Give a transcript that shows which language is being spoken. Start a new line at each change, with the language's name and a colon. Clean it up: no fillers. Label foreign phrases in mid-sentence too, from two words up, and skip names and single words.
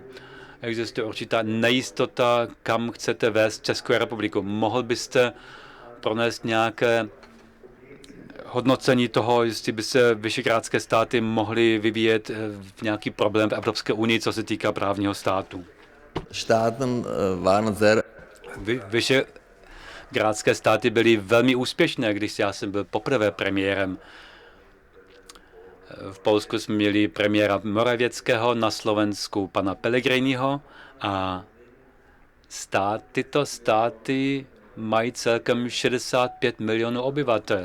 Czech: Existuje určitá nejistota, kam chcete vést Českou republiku. Mohl byste pronést nějaké hodnocení toho, jestli by se visegrádské státy mohly vyvíjet v nějaký problém v Evropské unii, co se týká právního státu?
German: Staaten waren sehr...
Czech: Visegrádské státy byly velmi úspěšné, když já jsem byl poprvé premiérem. V Polsku jsme měli premiéra Moravěckého, na Slovensku pana Pellegriniho a tyto státy mají celkem 65 milionů obyvatel.